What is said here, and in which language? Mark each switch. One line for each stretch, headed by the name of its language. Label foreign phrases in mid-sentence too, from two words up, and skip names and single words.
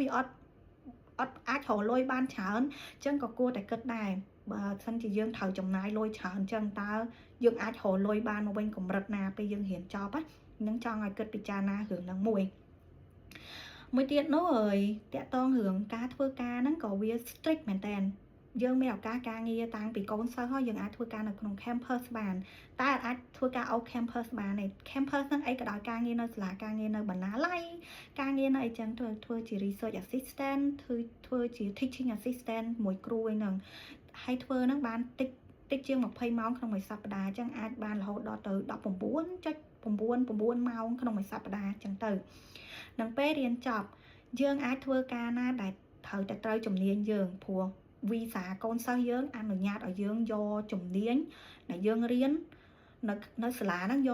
Khmer: វាអត់អាចរកលុយបានច្រើនអញ្ចឹងក៏គួរតែគិតដែរបើសិនជាយើងត្រូវចំណាយលុយច្រើនអញ្ចឹងតើយើងអាចរកលុយបានមកវិញ កម្រិតណាពេលយើងរៀនចប់ហ្នឹងចង់ឲ្យគិតពិចារណារឿងហ្នឹងមួយទៀតនោះតាក់ទងរឿងការធ្វើ ការហ្នឹងក៏វា strict មែនតើយើងមានឱកាសការងារតាំងពីកូនសិស្សហើយយើងអាចធ្វើការនៅក្នុង campus បានតែអាចធ្វើការ
English: off campus
Khmer: បានទេ campus ហ្នឹងអីក៏ដោយការងារនៅសាលាការងារនៅបណ្ណាល័យការងារនៅអីចឹងធ្វើជា
English: research assistant
Khmer: ធ្វើជា
English: teaching assistant
Khmer: មួយគ្រូអីហ្នឹងហើយធ្វើហ្នឹងបានតិចតិចជាង20ម៉ោងក្នុងមួយសប្តាហ៍អញ្ចឹងអាចបានរហូតដល់ទៅ 19.9 ម៉ោងក្នុងមួយសប្តាហ៍អញ្ចឹងទៅនឹងពេលរៀនចប់យើងអាចធ្វើការណាដែលត្រូវជំនាញយើងព្រោះវីសាកូនសិស្សយើងអនុញ្ញាតឲ្យយើងយកជំនាញដែលយើងរៀននៅសាលាហ្នឹង